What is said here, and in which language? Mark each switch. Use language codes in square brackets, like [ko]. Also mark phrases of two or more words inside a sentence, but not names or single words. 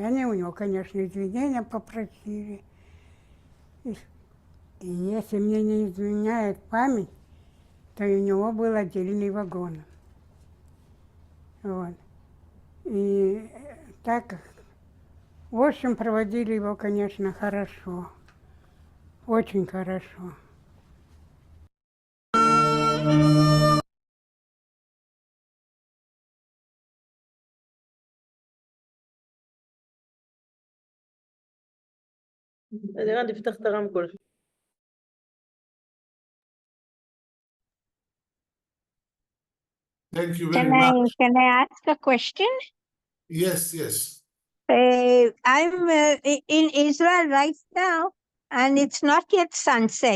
[ru] Они у него, конечно, извинения попросили. И если мне не изменяет память, то у него был отдельный вагон. Вот. И так, в общем, проводили его, конечно, хорошо. Очень хорошо. [he] אלירני, תפתח את הרמקול. [en] Thank you very much. Can I ask a question? Yes, yes. I'm in Israel right now, and it's not yet sunset.